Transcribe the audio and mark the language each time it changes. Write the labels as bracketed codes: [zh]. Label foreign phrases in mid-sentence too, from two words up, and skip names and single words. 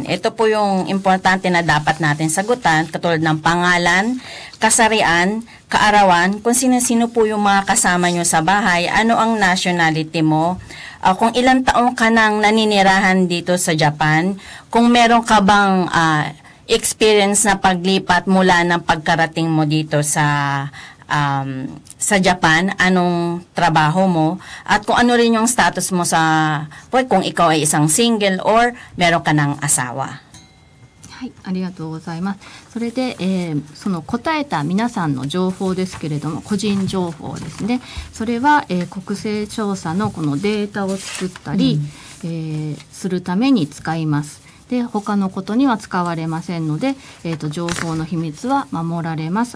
[tl] Ito po yung importante na dapat natin sagutan, katulad ng pangalan, kasarian, kaarawan, kung sino-sino po yung mga kasama nyo sa bahay, ano ang nationality mo, kung ilang taong ka nang naninirahan dito sa Japan, kung meron ka bang experience na paglipat mula ng pagkarating mo dito sa Japan, anong trabaho mo, at kung ano rin yung status mo kung ikaw ay isang single or meron ka ng asawa. [ja] はい、ありがとうございます。それで、その答えた皆さんの情報ですけれども、個人情報ですね。それは、国勢調査のこのデータを作ったり、するために使います。で、他のことには使われませんので、情報の秘密は守られます。